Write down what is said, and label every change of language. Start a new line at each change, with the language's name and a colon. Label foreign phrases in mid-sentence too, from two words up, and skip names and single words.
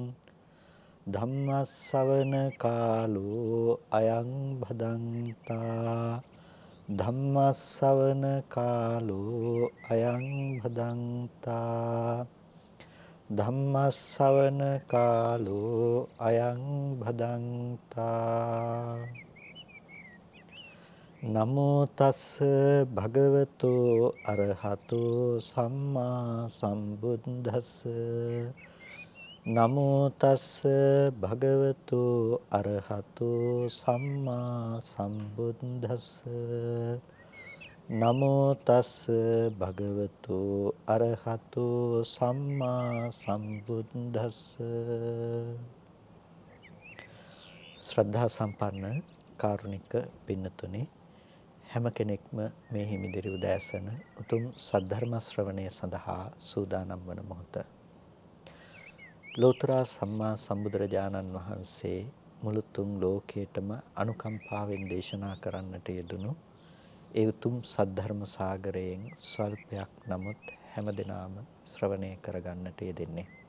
Pali: ධම්මස්සවන කාලෝ අයං භදංතා ධම්මස්සවන කාලෝ අයං භදංතා ධම්මස්සවන කාලෝ අයං භදංතා නමෝ තස්ස භගවතු අරහතෝ සම්මා සම්බුද්දස්ස නමෝ තස්ස භගවතු අරහතෝ සම්මා සම්බුද්දස්ස නමෝ තස්ස භගවතු අරහතෝ සම්මා සම්බුද්දස්ස
Sinhala: ශ්‍රද්ධා සම්පන්න කාරුණික පින්නතුනි හැම කෙනෙක්ම මේ හිමිදිරි උදෑසන උතුම් සද්ධර්ම ශ්‍රවණය සඳහා සූදානම් වන මොහොත ලෝතර සම්මා සම්බුදුරජාණන් වහන්සේ මුළු තුන් ලෝකයටම අනුකම්පාවෙන් දේශනා කරන්නට යෙදුණු ඒ උතුම් සද්ධර්ම සාගරයෙන් ස්වල්පයක් නමුත් හැමදෙනාම ශ්‍රවණය කරගන්නට යෙදෙන්නේ.